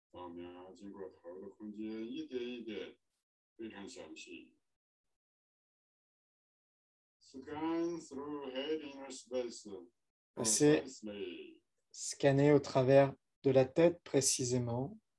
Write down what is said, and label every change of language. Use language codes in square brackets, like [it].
[zh] 描经过头的空间，一点一点，非常详细。 [en] Scan through head inner space. [fr] Passez, [en] Precisely. [fr] scanner au travers de la tête précisément.